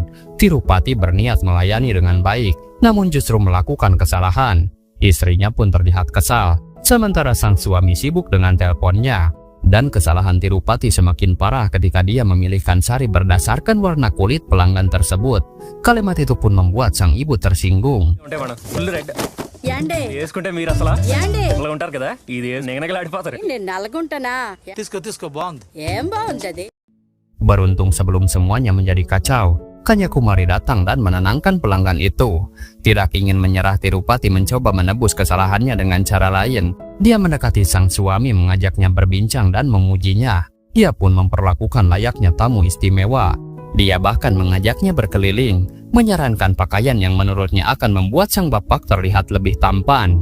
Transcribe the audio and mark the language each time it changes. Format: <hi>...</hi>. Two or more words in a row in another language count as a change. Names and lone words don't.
<id>Tirupati berniat melayani dengan baik, namun justru melakukan kesalahan. Istrinya pun terlihat kesal, sementara sang suami sibuk dengan teleponnya. Dan kesalahan Tirupati semakin parah ketika dia memilihkan sari berdasarkan warna kulit pelanggan tersebut. Kalimat itu pun membuat sang ibu tersinggung.</id> <te>ఉంటే</te> <en>madam full red</en> <te>ఏండే వేసుకుంటే మీరు అసలు ఏండే అలా ఉంటారు కదా ఇది నెగనగలాడిపోతారు. నేను నల్లగుంటానా తీసుకో బాగుంది. ఏం బాగుంది అది.</te> <id>Beruntung sebelum semuanya menjadi kacau, Kanyakumari datang dan menenangkan pelanggan itu. Tidak ingin menyerah, Tirupati mencoba menebus kesalahannya dengan cara lain. Dia mendekati sang suami, mengajaknya berbincang dan memujinya. Ia pun memperlakukan layaknya tamu istimewa. Dia bahkan mengajaknya berkeliling, menyarankan pakaian yang menurutnya akan membuat sang bapak terlihat lebih tampan.</id>